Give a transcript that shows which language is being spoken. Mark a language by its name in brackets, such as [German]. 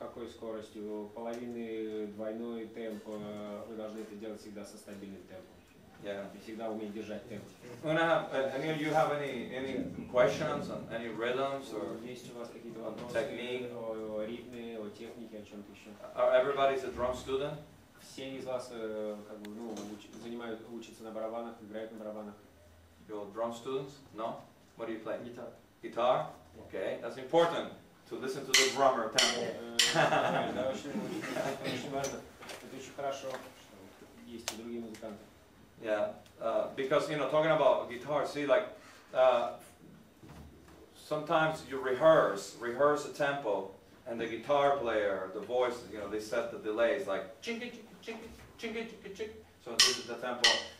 [Russian] скоростью, половины, двойной темп, вы должны это делать всегда со стабильным темпом. [English] Yeah. [Russian] И всегда уметь держать темп. [English] Any of you have any questions on any rhythms or [Russian] Есть у вас какие-то вопросы [English] technique? [Russian] о ритме, о технике, о чем-то еще? [English] Everybody's a drum student? [Russian] Все из вас как бы, ну, учатся на барабанах, играют на барабанах. [English] You're drum students? No? What do you play? [Russian] Гитара. [English] Guitar? Okay, that's important to listen to the drummer tempo. [Russian] Да, очень важно. Это очень хорошо, что есть и другие музыканты. [English] Yeah, because talking about guitar, see, like sometimes you rehearse a tempo, and the guitar player, the voice, they set the delays like chinky chinky chinky chinky chinky. So this is the tempo.